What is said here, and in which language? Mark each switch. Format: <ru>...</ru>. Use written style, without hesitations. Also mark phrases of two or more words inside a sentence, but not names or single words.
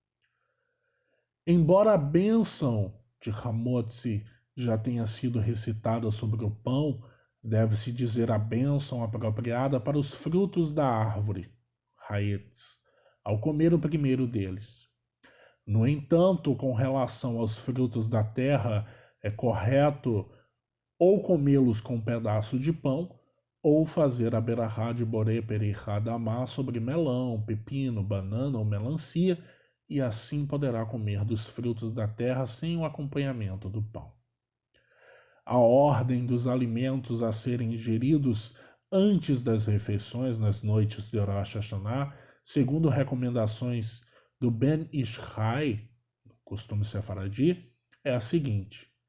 <pt>Embora a bênção de Hamotzi já tenha sido recitada sobre o pão, deve-se dizer a bênção apropriada para os frutos da árvore, Haetz, ao comer o primeiro deles. No entanto, com relação aos frutos da terra, é correto ou comê-los com um pedaço de pão, ou fazer a berahá de</pt> <he>boré perihá damá</he> <pt>sobre melão, pepino, banana ou melancia, e assim poderá comer dos frutos da terra sem o acompanhamento do pão. A ordem dos alimentos a serem ingeridos antes das refeições nas noites de Rosh Hashanah, segundo recomendações do Ben Ishai, costume sefaradi, é a seguinte:</pt>